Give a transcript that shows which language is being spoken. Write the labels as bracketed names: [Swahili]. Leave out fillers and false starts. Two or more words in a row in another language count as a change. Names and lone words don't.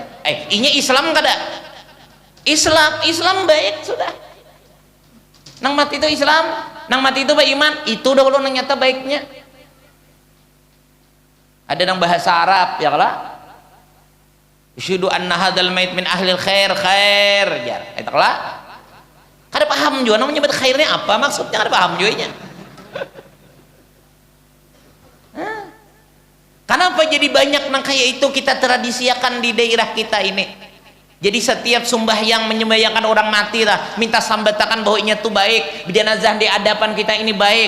[Banjar] Inya Islam kada? Islam baik sudah. Nang mati itu Islam, nang mati itu beriman, itu dahulu nang nyata baiknya. Ada nang bahasa Arab ya kala. [Arabic] يشهد أن هذا الميت من أهل الخير jar. Eta kala. [Banjar] Kada paham juga namanya nyebut khairnya apa maksudnya, kada paham juga nya. Kenapa jadi banyak nang kayak itu kita tradisiakan di daerah kita ini? Jadi setiap sembahyang menyembahyangkan orang mati lah, minta sambatakan bahwa inya tuh baik, jenazah di hadapan kita ini baik.